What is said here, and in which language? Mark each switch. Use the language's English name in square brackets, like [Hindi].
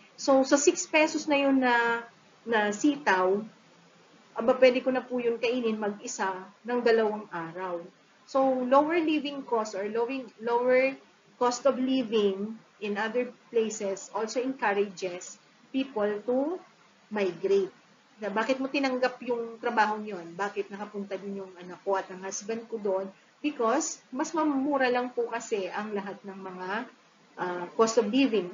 [Filipino] So, sa 6 pesos na yun na sitaw, pwede ko na po yun kainin mag-isa ng 2 araw. [English] So, lower living cost or lower cost of living in other places also encourages people to migrate. [Filipino] Bakit mo tinanggap yung trabaho yun? Bakit nakapunta din yung anak ko at ang husband ko doon? Because, mas mamura lang po kasi ang lahat ng mga cost of living.